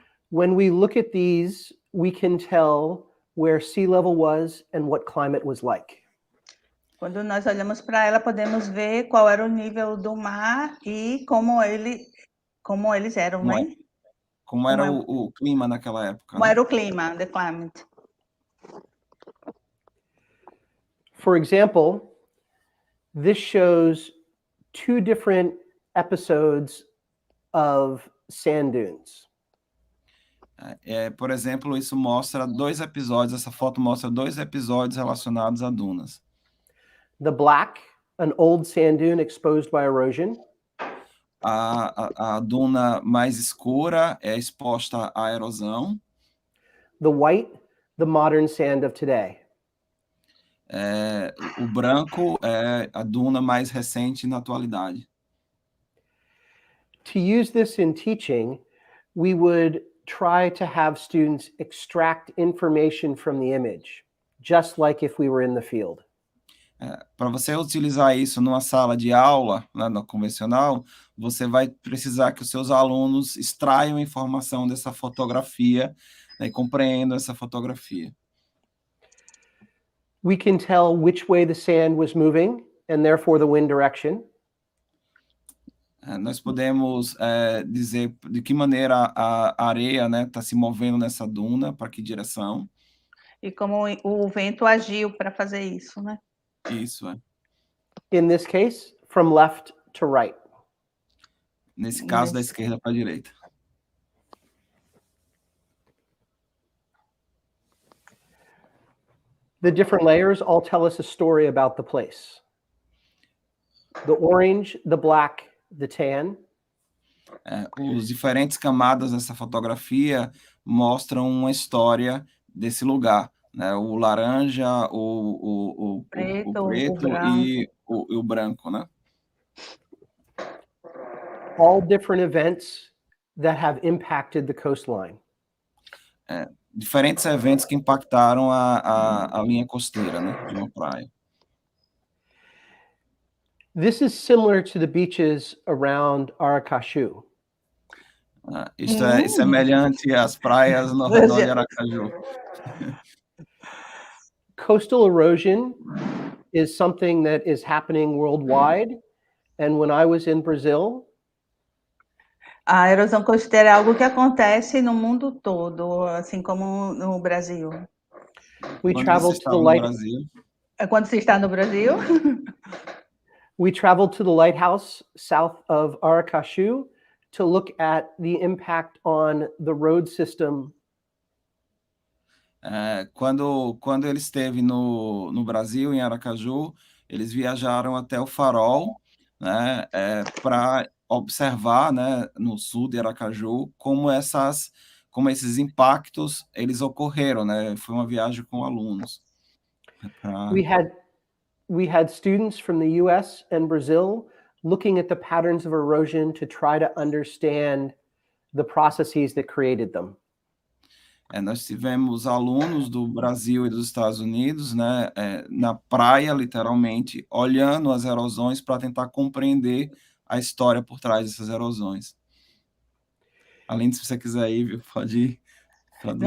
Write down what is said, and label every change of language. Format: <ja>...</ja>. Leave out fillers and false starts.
<en>When we look at these, we can tell where sea level was and what climate was like.</en> <pt>Quando nós olhamos para ela, podemos ver qual era o nível do mar e como eles eram, né? Como era o clima naquela época. Como era o clima,</pt> <en>the climate. For example, this shows 2 different episodes of sand dunes.</en> <pt>Por exemplo, isso mostra 2 episódios, essa foto mostra 2 episódios relacionados a dunas.</pt> <en>The black, an old sand dune exposed by erosion.</en> <pt>A duna mais escura é exposta à erosão.</pt> <en>The white, the modern sand of today.</en> <pt>O branco é a duna mais recente na atualidade.</pt> <en>To use this in teaching, we would try to have students extract information from the image, just like if we were in the field.</en> <pt>Para você utilizar isso numa sala de aula, né, no convencional, você vai precisar que os seus alunos extraiam informação dessa fotografia, né, e compreendam essa fotografia.</pt> <en>We can tell which way the sand was moving and therefore the wind direction.</en> <pt>Nós podemos dizer de que maneira a areia, né, está se movendo nessa duna, para que direção. E como o vento agiu para fazer isso, né? Isso,</pt> <en>In this case, from left to right.</en> <pt>Nesse caso, da esquerda para a direita.</pt> <en>The different layers all tell us a story about the place. The orange, the black, the tan.</en> <pt>Os diferentes camadas dessa fotografia mostram uma história desse lugar, né? O laranja, o preto e o branco, né?</pt> <en>All different events that have impacted the coastline.</en> <pt>Diferentes eventos que impactaram a linha costeira, né, de uma praia.</pt> <en>This is similar to the beaches around Aracaju.</en> <pt>Isto é semelhante às praias no redor de Aracaju.</pt> <en>Coastal erosion is something that is happening worldwide. And when I was in Brazil,</en> <pt>a erosão costeira é algo que acontece no mundo todo, assim como no Brasil.</pt> <en>We traveled to the</en> <pt>Brasil. Quando você está no Brasil?</pt> <en>We traveled to the lighthouse south of Aracaju to look at the impact on the road system.</en> <pt>Quando ele esteve no Brasil, em Aracaju, eles viajaram até o farol, né, para observar, né, no sul de Aracaju, como esses impactos eles ocorreram, né? Foi uma viagem com alunos.</pt> <en>We had students from the US and Brazil looking at the patterns of erosion to try to understand the processes that created them.</en> <pt>Nós tivemos alunos do Brasil e dos Estados Unidos, né, na praia, literalmente, olhando as erosões para tentar compreender a história por trás dessas erosões. Além de, se você quiser ir, viu, pode ir traduzir.</pt>